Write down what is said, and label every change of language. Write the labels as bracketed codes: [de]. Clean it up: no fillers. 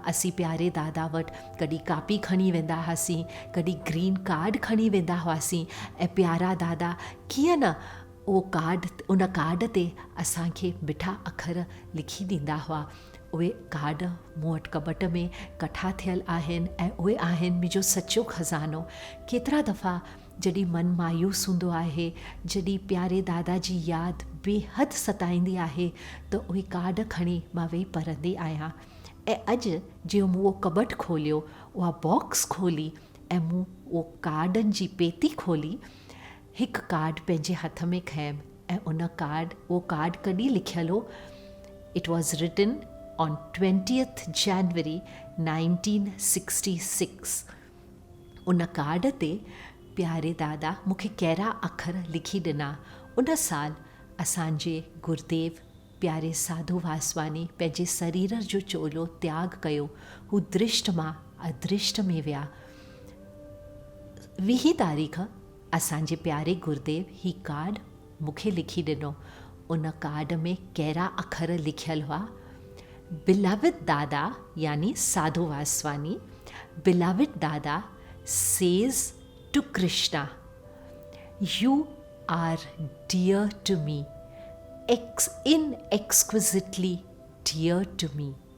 [sd] असीं प्यारे दादा वटि कॾहिं कापी खणी वेंदा हुआसीं, कॾहिं ग्रीन कार्ड खणी वेंदा हुआसीं ऐं प्यारा दादा कीअं न उन कार्ड ते असांखे मिठा अखर लिखी ॾींदा हुआ। उहे कार्ड मूं वटि कबट में कठा थियल आहिनि ऐं उहे आहिनि मुंहिंजो सचो खज़ानो। केतिरा दफ़ा जॾहिं मन मायूस हूंदो आहे, जॾहिं प्यारे दादा जी यादि बेहदि सताईंदी आहे त उहे कार्ड खणी मां वेही पढ़ंदी आहियां। ऐं अॼु जीअं मूं उहो कबट खोलियो, उहा बॉक्स खोली ऐं मूं उहो कार्डनि जी पेती खोली, हिकु कार्ड पंहिंजे हथ में खयमि ऐं उहो कार्ड कॾहिं लिखियल हो? [en] It was written on 20th January 1966। [sd] उन कार्ड ते प्यारे दादा मूंखे कहिड़ा अखर लिखी ॾिना। उन साल असांजे गुरुदेव प्यारे साधू वासवानी पंहिंजे शरीर जो चोलो त्याग कयो, हू दृष्ट मां अदृष्ट में विया। 20 तारीख़ असांजे प्यारे गुरुदेव ही कार्ड मूंखे लिखी ॾिनो। उन कार्ड में कहिड़ा अखर लिखियल हुआ? [en] Beloved Dada, yani Sadhu Vaswani, beloved Dada says to Krishna, you are dear to me, inexquisitely dear to me.